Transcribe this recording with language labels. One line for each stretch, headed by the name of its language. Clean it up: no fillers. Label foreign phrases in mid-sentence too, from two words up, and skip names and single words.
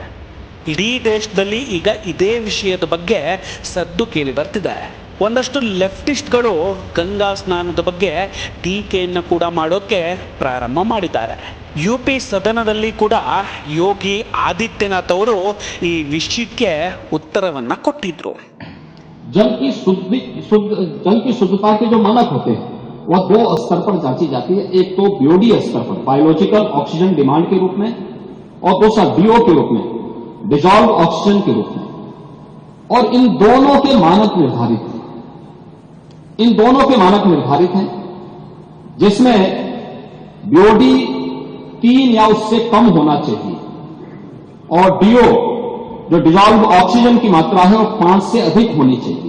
Kannada: ಇಡೀ ದೇಶದಲ್ಲಿ ಈಗ ಇದೇ ವಿಷಯದ ಬಗ್ಗೆ ಸದ್ದು ಕೇಳಿ ಬರ್ತಿದೆ. ಒಂದಷ್ಟು ಲೆಫ್ಟಿಸ್ಟ್ಗಳು ಗಂಗಾ ಸ್ನಾನದ ಬಗ್ಗೆ ಟೀಕೆಯನ್ನು ಕೂಡ ಮಾಡೋಕ್ಕೆ ಪ್ರಾರಂಭ ಮಾಡಿದ್ದಾರೆ. UP ಸದನದಲ್ಲಿ ಕೂಡ ಯೋಗಿ ಆದಿತ್ಯನಾಥ್ ಅವರು ಈ ವಿಷಯಕ್ಕೆ ಉತ್ತರವನ್ನು ಕೊಟ್ಟಿದ್ರು.
Hindi: जल की शुद्धता के जो मानक होते हैं वह 2 स्तर पर जांची जाती है. एक तो बीओडी स्तर पर
English: biological oxygen demand
Hindi: के रूप में और दूसरा DO के रूप में
English: dissolved oxygen
Hindi: के रूप में. और इन दोनों के मानक निर्धारित हैं जिसमें बीओडी 3 या उससे कम होना चाहिए और DO जो
English: dissolved oxygen
Hindi: की मात्रा है वो 5 से अधिक होनी चाहिए.